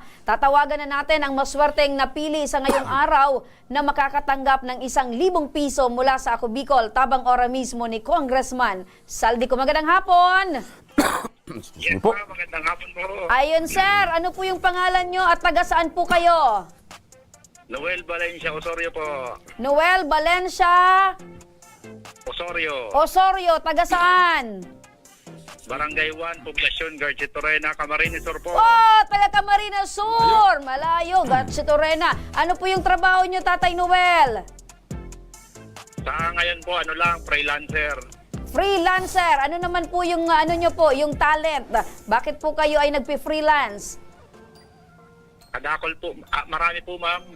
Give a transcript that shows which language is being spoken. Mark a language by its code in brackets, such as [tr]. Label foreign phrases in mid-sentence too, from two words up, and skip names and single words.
[tl] Tatawagan na natin ang maswerteng napili sa ngayong araw na makakatanggap ng 1,000 piso mula sa Ako Bicol, tabang ora mismo ni Congressman Saldico. Magandang hapon. Yes, po. Magandang hapon po. Ayun sir, ano po yung pangalan nyo at taga saan po kayo? Noel Valencia Osorio po. Noel Valencia Osorio. Osorio, taga saan? Barangay 1, Poblacion, García Torena, Camarines Sur po. Oh, taga Camarines Sur. Malayo, García Torena. Ano po yung trabaho nyo, Tatay Noel? Sa ngayon po, freelancer. Freelancer. Ano naman po yung ano nyo po, yung talent? Bakit po kayo ay nagpi-freelance? Kadakol po, marami po ma'am.